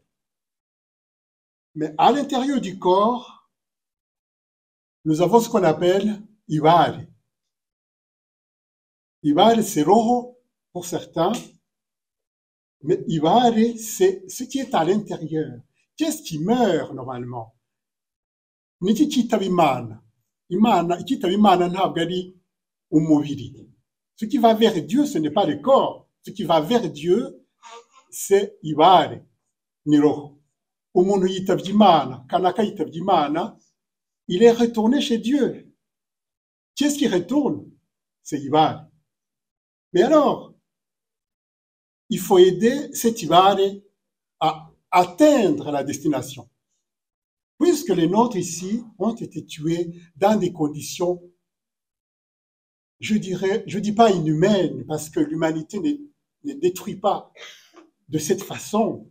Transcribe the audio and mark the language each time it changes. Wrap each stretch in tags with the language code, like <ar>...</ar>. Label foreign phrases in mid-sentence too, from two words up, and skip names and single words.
<fr>Mais à l'intérieur du corps, nous avons ce qu'on appelle Ibali. Ibali, c'est roho pour certains, Mais ibare, c'est ce qui est à l'intérieur. Qu'est-ce qui meurt normalement?</fr> <rw>Niki kitaba Imana? Imana, ikitaba Imana ntabwo ari umubiri.</rw> <fr>Ce qui va vers Dieu, ce n'est pas le corps. Ce qui va vers Dieu, c'est ibare,</fr> <rw>ni roho. Umuntu yitabye Imana, kanaka yitabye Imana,</rw> <fr>il est retourné chez Dieu. Qu'est-ce qui retourne? C'est ibare. Mais alors, il faut aider cet ibare à atteindre la destination. Puisque les nôtres ici ont été tués dans des conditions, je dis pas inhumaines, parce que l'humanité ne détruit pas de cette façon.</fr>